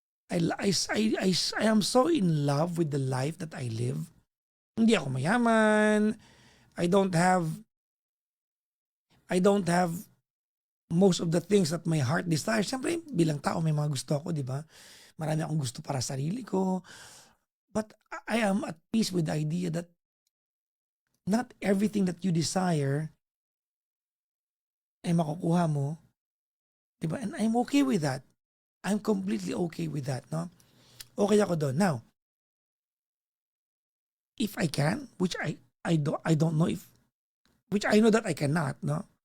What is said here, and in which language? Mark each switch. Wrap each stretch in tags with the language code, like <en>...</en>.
<en>I am so in love with the life that I live.</en> <tl>Hindi ako mayaman.</tl> <en>I don't have most of the things that my heart desires.</en> <tl>Siyempre, bilang tao may mga gusto ako, di ba? Marami akong gusto para sa sarili ko.</tl> <en>But I am at peace with the idea that not everything that you desire</en> <tl>ay makukuha mo. Di ba?</tl> <en>And I'm okay with that. I'm completely okay with that, no?</en> <tl>Okay ako doon.</tl> <en>Now, if I can, which I don't know if, which I know that I cannot, no?</en>